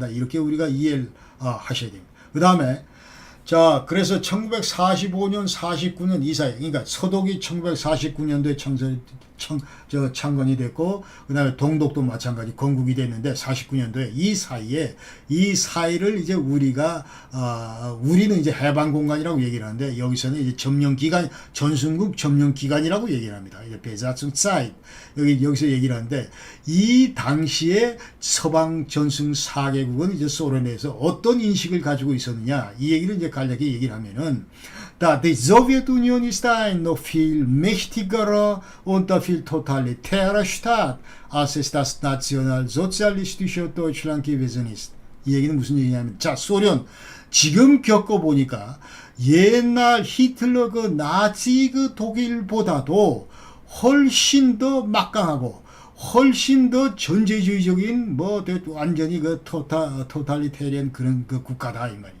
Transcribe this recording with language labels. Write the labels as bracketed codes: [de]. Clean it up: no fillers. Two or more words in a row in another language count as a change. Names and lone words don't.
[ko] 이렇게 우리가 이해를 하셔야 됩니다. 그 다음에 그래서 1945년, 49년 이 사이, 그러니까 서독이 1949년도에 창건이 됐고, 그 다음에 동독도 마찬가지 건국이 됐는데 49년도에 이 사이를 이제 우리는 이제 해방공간이라고 얘기를 하는데, 여기서는 이제 점령기간, 전순국 점령기간이라고 얘기를 합니다. 이제 [de] Besatzungszeit. [ko] 여기서 얘기를 하는데, 이 당시에 서방 전승 4개국은 이제 소련에서 어떤 인식을 가지고 있었느냐, 이 얘기를 이제 간략히 얘기를 하면은, [de] Die Sowjetunion ist ein noch viel mächtigerer und viel totalitärer Staat, als es das nationalsozialistische Deutschland gewesen ist. [ko] 이 얘기는 무슨 얘기냐면, 소련, 지금 겪어보니까 옛날 히틀러 그 나치 그 독일보다도 훨씬 더 막강하고 훨씬 더 전제주의적인 뭐 완전히 그 토탈리테리언 그런 그 국가다 이 말이에요.